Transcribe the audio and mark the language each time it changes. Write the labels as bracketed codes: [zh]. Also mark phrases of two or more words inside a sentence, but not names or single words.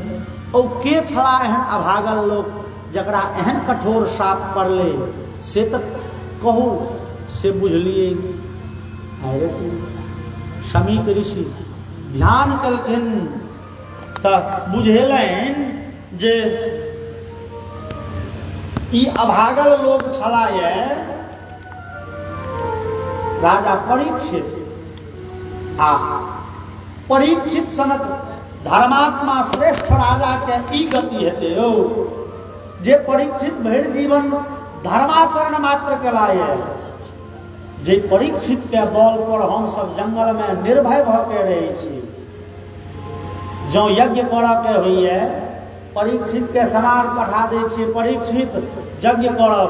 [mai] ओ के छला एहन अभागल लोग जकरा एहन कठोर साप पड़ले, से तक कहू, से बुझलिए। शमीक ऋषि ध्यान कलखिन तऽ बुझेलनि जे ई अभागल लोग छला ये राजा परीक्षित। आ परीक्षित सनक धर्मात्मा श्रेष्ठ राजा के ई गति हेते हो जे परीक्षित भरि जीवन धर्माचरण मात्र केलाए। जे परीक्षित के बल पर हम सब जंगल में निर्भय भ के रहे छी। जो यज्ञ करऽ के होइए, परीक्षित के समार पठा दै छी, परीक्षित यज्ञ करब।